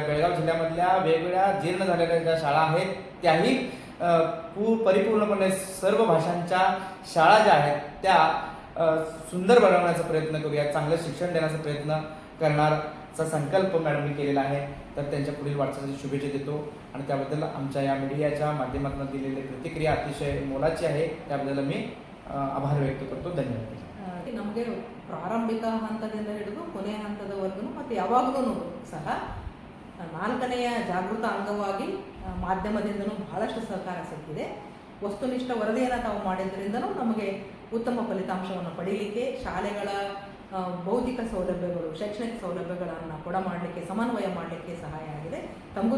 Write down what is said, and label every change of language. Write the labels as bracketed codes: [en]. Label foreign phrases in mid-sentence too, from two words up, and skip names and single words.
[mr] बेळगाव जिल्ह्यामधल्या वेगवेगळ्या जीर्ण झालेल्या ज्या शाळा आहेत त्याही परिपूर्णपणे सर्व भाषांच्या शाळा ज्या आहेत त्या सुंदर बनवण्याचा प्रयत्न करूया, चांगलं शिक्षण देण्याचा प्रयत्न करण्याचा संकल्प मॅडमनी केलेला आहे. तर त्यांच्या पुढील वाटचालीची शुभेच्छा देतो आणि त्याबद्दल आमच्या या मीडियाच्या माध्यमातून दिलेली प्रतिक्रिया अतिशय मोलाची आहे, त्याबद्दल मी आभार व्यक्त करतो. धन्यवाद. [kn] ನಮಗೆ ಪ್ರಾರಂಭಿಕ ಹಂತದಿಂದ ಹಿಡಿದು ಕೊನೆಯ ಹಂತದವರೆಗೂ ಮತ್ತು ಯಾವಾಗಲೂ ಸಹ 4ನೆಯ ಜಾಗೃತ ಅಂಗವಾಗಿ ಮಾಧ್ಯಮದಿಂದನೂ ಬಹಳಷ್ಟು ಸಹಕಾರ ಸಿಕ್ಕಿದೆ. ವಸ್ತುನಿಷ್ಠ ವರದಿಯನ್ನು ತಾವು ಮಾಡಿದ್ರಿಂದನೂ ನಮಗೆ ಉತ್ತಮ ಫಲಿತಾಂಶವನ್ನು ಪಡೀಲಿಕ್ಕೆ, ಶಾಲೆಗಳ ಭೌತಿಕ ಸೌಲಭ್ಯಗಳು, ಶೈಕ್ಷಣಿಕ ಸೌಲಭ್ಯಗಳನ್ನು ಕೊಡ ಮಾಡಲಿಕ್ಕೆ, ಸಮನ್ವಯ ಮಾಡಲಿಕ್ಕೆ ಸಹಾಯ ಆಗಿದೆ.